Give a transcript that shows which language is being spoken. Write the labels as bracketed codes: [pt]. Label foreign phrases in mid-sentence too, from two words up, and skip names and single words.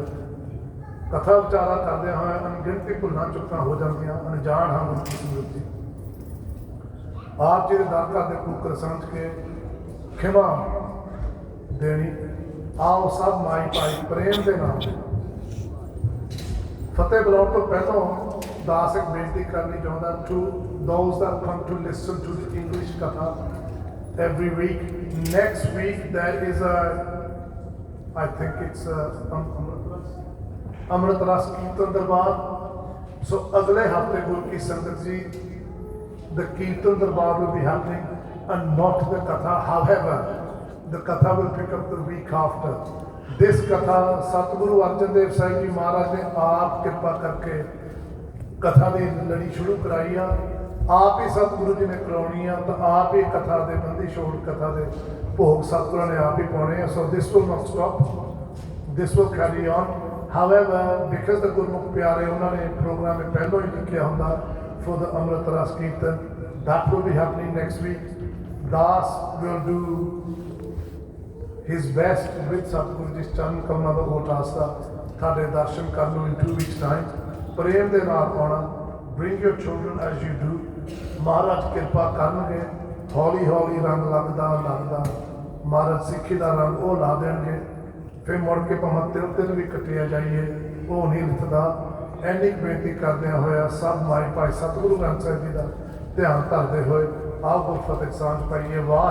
[pa] ਕਥਾ ਵਿਚਾਰਾ ਕਰਦਿਆਂ ਹੋਇਆ ਅਣਗਿਣਤੀ ਭੁੱਲਾਂ ਚੁੱਕਾਂ ਹੋ ਜਾਂਦੀਆਂ, ਅਣਜਾਣ ਹਾਂ ਗੁਰੂ ਕੀ ਸੰਗਤ ਜੀ। ਆਪ ਜੀ ਦੇ ਦਰ ਘਰ ਦੇ ਕੂਕਰ ਸਮਝ ਕੇ ਖਿਮਾ ਦੇਣੀ। ਆਓ ਸਭ ਮਾਈ ਭਾਈ ਪ੍ਰੇਮ ਦੇ ਨਾਲ ਫਤਿਹ ਬੁਲਾਉਣ ਤੋਂ ਪਹਿਲਾਂ ਦਾਸ ਇੱਕ ਬੇਨਤੀ ਕਰਨੀ ਚਾਹੁੰਦਾ [en] to those that come to listen to the English katha every week. Next week there is I think it's Amrit Ras Kirtan Darbar. [pa] So ਅਗਲੇ ਹਫ਼ਤੇ ਗੁਰੂ ਕੀ ਸੰਗਤ ਜੀ, [en] the Kirtan Darbar will be happening and not the katha. However, the katha will pick up the week after. [pa] This ਕਥਾ ਸਤਿਗੁਰੂ ਅਰਜਨ ਦੇਵ ਸਾਹਿਬ ਜੀ ਮਹਾਰਾਜ ਨੇ ਆਪ ਕਿਰਪਾ ਕਰਕੇ ਕਥਾ ਦੀ ਲੜੀ ਸ਼ੁਰੂ ਕਰਾਈ ਆ। ਆਪ ਹੀ ਸਤਿਗੁਰੂ ਜੀ ਨੇ ਕਰਵਾਣੀ ਹੈ, ਤਾਂ ਆਪ ਹੀ ਕਥਾ ਦੇ ਬੰਦੀ ਛੋੜ ਕਥਾ ਦੇ ਭੋਗ ਸਤਿਗੁਰੂ ਨੇ ਆਪ ਹੀ ਪਾਣੇ ਹੈਂ। [en] So this will not stop, this will carry on. However, because the Gurmukh प्यारे [hi] उन्होंने प्रोग्राम में पहले ही लिखा होंगे [en] for the Amrit Ras Kirtan, that will be happening next week. Das will do his best with Satguru Ji's [pa] ਚਰਨ ਕਮਲਾਂ ਦਾ ਓਟ ਆਸਤਾ ਤੁਹਾਡੇ ਦਰਸ਼ਨ ਕਰਨ ਨੂੰ [en] in 2 weeks time। [pa] ਪ੍ਰੇਮ ਦੇ ਨਾਲ ਆਉਣਾ। [en] Bring your children as you do. [pa] ਮਹਾਰਾਜ ਕਿਰਪਾ ਕਰਨਗੇ। ਹੌਲੀ ਹੌਲੀ ਰੰਗ ਲੱਗਦਾ ਮਹਾਰਾਜ ਸਿੱਖੀ ਦਾ ਰੰਗ ਉਹ ਲਾ ਦੇਣਗੇ। ਫਿਰ ਮੁੜ ਕੇ ਭਾਵੇਂ ਤਿਲ ਵੀ ਕੱਟਿਆ ਜਾਈਏ, ਉਹ ਨਹੀਂ ਲਿਖਦਾ। ਐਨੀ ਬੇਨਤੀ ਕਰਦਿਆਂ ਹੋਇਆ ਸਭ ਮਾਈ ਭਾਈ ਸਤਿਗੁਰੂ ਗ੍ਰੰਥ ਸਾਹਿਬ ਜੀ ਦਾ ਧਿਆਨ ਧਰਦੇ ਹੋਏ ਆਓ ਗੁਰਫਤਿਹ ਸਾਂਝ ਪਾਈਏ।